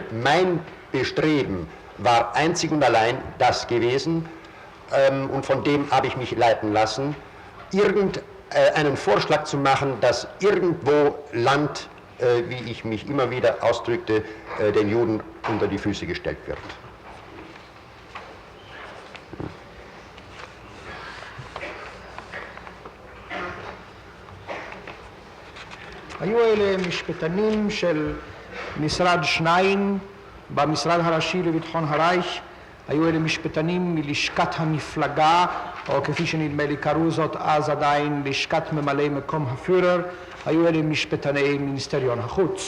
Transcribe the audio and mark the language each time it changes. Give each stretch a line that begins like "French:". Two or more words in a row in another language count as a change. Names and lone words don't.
German: Mein Bestreben war einzig und allein das gewesen, und von dem habe ich mich leiten lassen, einen Vorschlag zu machen, dass irgendwo Land, wie ich mich immer wieder ausdrückte, den Juden unter die Füße gestellt wird.
Hebrew: היו אלה משפטנים של משרד שניים במשרד הראשי לביטחון הרייך, היו אלה משפטנים מלשכת המפלגה, או כפי שנדמה לי קראו זאת אז עדיין לשכת ממלאי מקום הפיורר, היו אלה משפטני מיניסטריון החוץ.